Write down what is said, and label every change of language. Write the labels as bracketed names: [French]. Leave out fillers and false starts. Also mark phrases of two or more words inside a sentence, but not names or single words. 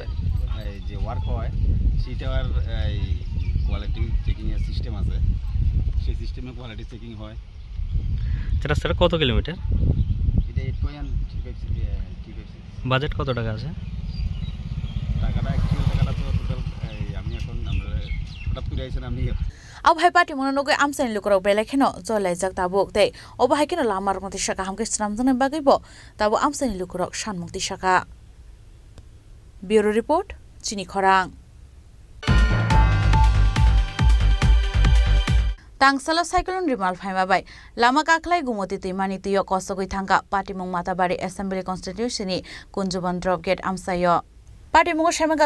[Bangla] যে ওয়ার্ক হয় সেটার এই [English] quality checking [Bangla] সিস্টেম আছে, সেই সিস্টেমে [English] quality checking [Bangla] হয়। রাস্তাটা কত কিলোমিটার? এটা 8.356। বাজেট কত টাকা আছে? টাকাটা তো টোটাল আমি এখন আমরা হঠাৎ করে আইছেন আমি [Kok Borok] अब हाय पार्टी मनोनगै आमसानि लुकराव बेलाखेनो जलायजाक दाबो दे अब हायकेनो लामार मति साका हामके स्रामजन बागैबो दाबो आमसानि लुकराव सानमुक्ति साका। [English] Bureau report [Kok Borok] चिनी खरां। तांगसाला साइक्लोन रिमाल फाइमाबाय लामा काखलाय गुमति दैमानि दैयाव कसगै थांगा पाटिमुं माताबारि [English] assembly constitution [Kok Borok] कुन्जबन [English] drop gate [Kok Borok] आमसायो पाटिमुंग शेमेगा